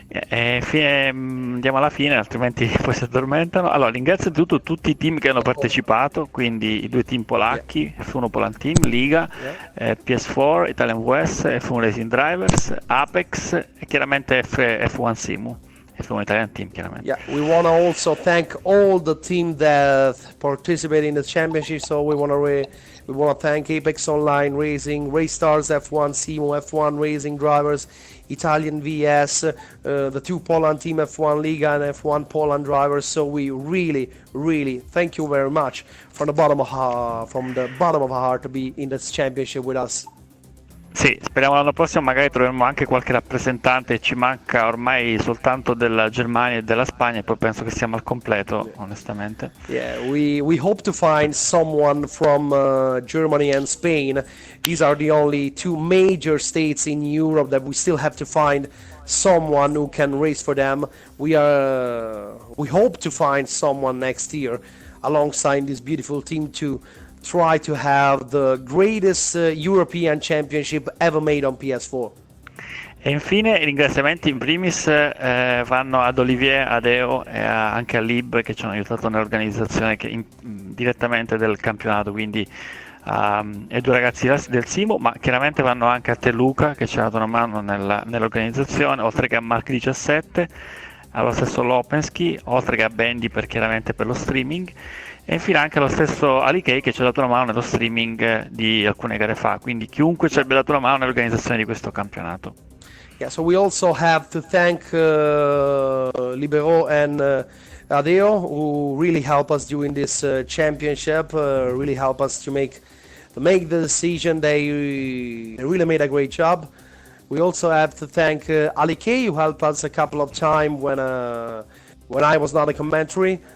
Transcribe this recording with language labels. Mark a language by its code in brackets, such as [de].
[it] Andiamo alla fine, altrimenti poi si addormentano. Allora, ringrazio innanzitutto tutti i team che hanno partecipato, quindi i due team polacchi, F1 Poland Team, Liga, PS4, Italian West, F1 Racing Drivers, Apex e chiaramente F1 Simu, F1 Italian Team chiaramente. [en] Yeah, we want to also thank all the team that participated in the championship, so we want to thank Apex Online Racing, Racestars F1 Simu, F1 Racing Drivers, Italian VS, the two Poland team F1 Liga and F1 Poland drivers. So we really thank you very much from the bottom of our heart to be in this championship with us. [it] Sì, speriamo l'anno prossimo magari troveremo anche qualche rappresentante, ci manca ormai soltanto della Germania e della Spagna e poi penso che siamo al completo, onestamente. [en] Yeah, we hope to find someone from Germany and Spain. These are the only two major states in Europe that we still have to find someone who can race for them. We hope to find someone next year alongside this beautiful team to try to have the greatest European championship ever made on PS4. [it] E infine i ringraziamenti in primis vanno ad Olivier, ad Eo e anche a Lib che ci hanno aiutato nell'organizzazione direttamente del campionato, quindi ai due ragazzi del Simo, ma chiaramente vanno anche a te Luca che ci ha dato una mano nell'organizzazione, oltre che a Mark 17, allo stesso Lopensky, oltre che a Bendy chiaramente per lo streaming. E infine anche lo stesso Ali Kay che ci ha dato una mano nello streaming di alcune gare fa, quindi chiunque ci abbia dato una mano nell'organizzazione di questo campionato. [en] Yeah, so we also have to thank Libero and Adeo, who really help us during this championship, really help us to make the decision. They really made a great job. We also have to thank Ali K, who helped us a couple of times when I was not a commentary.